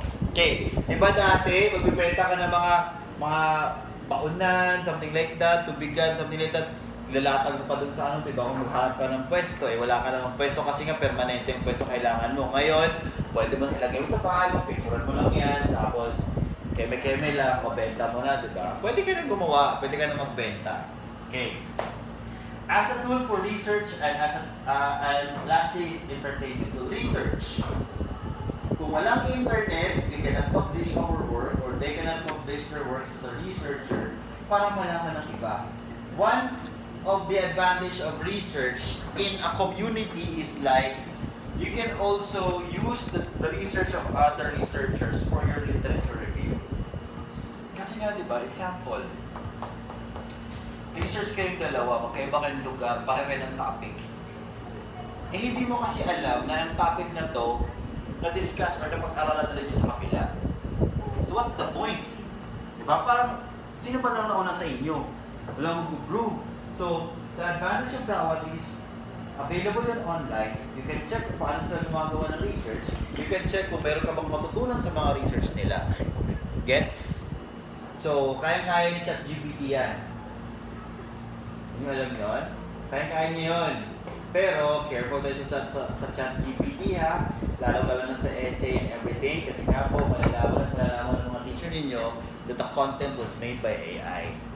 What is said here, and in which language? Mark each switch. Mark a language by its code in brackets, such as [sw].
[tl] Okay, di ba dati, magbibenta ka ng mga baunan, something like that, tubigan, something like that, ilalatag mo pa dun sa ano, diba? Kung maghanap ka ng pwesto, wala ka namang pwesto kasi nga permanente yung pwesto kailangan mo. Ngayon, pwede mo ilagay mo sa bahay, picturean mo lang yan, tapos keme-keme lang, mabenta mo na, diba? Pwede ka nang gumawa, pwede ka nang magbenta. Okay. [en] As a tool for research and and lastly is entertainment tool. Research. [tl] Kung walang internet, [en] we cannot publish our work or they cannot publish their works as a researcher [tl] para malaman ng iba. [en] One of the advantage of research in a community is like you can also use the research of other researchers for your literature review. [tl] Kasi nga, di ba, example, research kayong dalawa, magkaiba kayong lugar, pakiba ng topic. Eh hindi mo kasi alam na yung topic na to na-discuss or napag-aralan na rin sa kapila. [en] So what's the point? [tl] Diba? Parang, sino ba nang nauna sa inyo? Wala mong prove. [en] So, the advantage of Dawat is available yan online. You can check [tl] kung paano sila gumagawa ng research. [en] You can check [tl] kung meron ka bang matutunan sa mga research nila. [en] Gets? [tl] So, kaya-kaya ni ChatGPT yan. Hindi mo alam yun? Kaya-kaya niya yun. Pero, careful tayo sa ChatGPT ha. Lalo na sa essay and everything. Kasi nga po, malalaman ng mga teacher ninyo [en] that the content was made by AI.